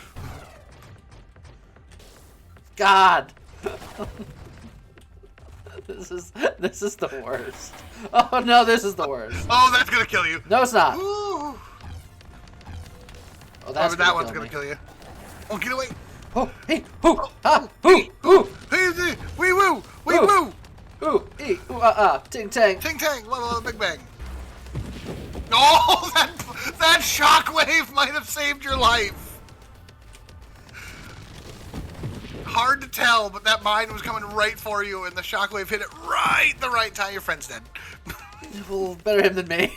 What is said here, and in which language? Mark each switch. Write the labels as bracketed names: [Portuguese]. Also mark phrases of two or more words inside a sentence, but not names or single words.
[English] God. This is the worst. Oh no, this is the worst. Oh, that's gonna kill you. No, it's not. Ooh. Oh, that one's gonna kill you. Oh, get away. Oh, hey, hoo, ha, hoo, hoo. Hey, wee woo, wee woo. Ooh, ee, ooh, ting tang. Ting tang, big bang. Oh, that shockwave might have saved your life. Hard to tell, but that mine was coming right for you, and the shockwave hit it right the right time. Your friend's dead. Well, better him than me.